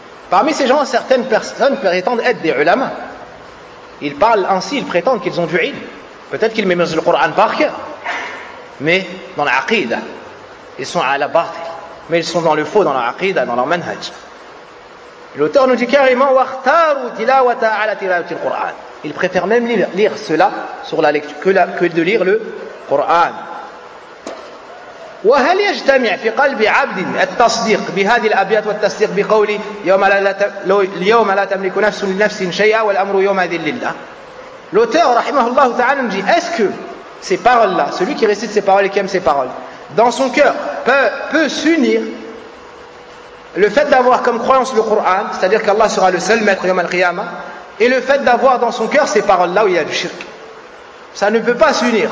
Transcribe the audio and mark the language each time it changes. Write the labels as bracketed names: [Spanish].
[French] Parmi ces gens, certaines personnes prétendent être des ulama. ils parlent ainsi, ils prétendent qu'ils ont du ilm. Peut-être qu'ils mémorisent le Coran par cœur, mais dans l'aqidah, ils sont à la batil. Mais ils sont dans le faux, dans l'aqidah, dans leur manhaj. L'auteur nous dit carrément [Arabic] وَاخْتَارُوا تِلَاوَةَ عَلَى تِلَاوَةِ الْقُرْآنِ. [French] Ils préfèrent même lire cela sur la lecture que de lire le Coran. [Arabic] وهل يجتمع في قلب عبد التصديق بهذه الابيات والتصديق بقولي يوم لا تملك نفس لنفس شيئا والامر يومئذ لله. [French] L'auteur [Arabic] rahimahullah ta'ala [French] nous dit, est-ce que ces paroles là, celui qui récite ces paroles et qui aime ces paroles, dans son cœur peut s'unir le fait d'avoir comme croyance le Coran, c'est-à-dire qu'Allah sera le seul maître [Arabic] yawm al-qiyamah, [French] et le fait d'avoir dans son cœur ces paroles là où il y a du shirk, ça ne peut pas s'unir.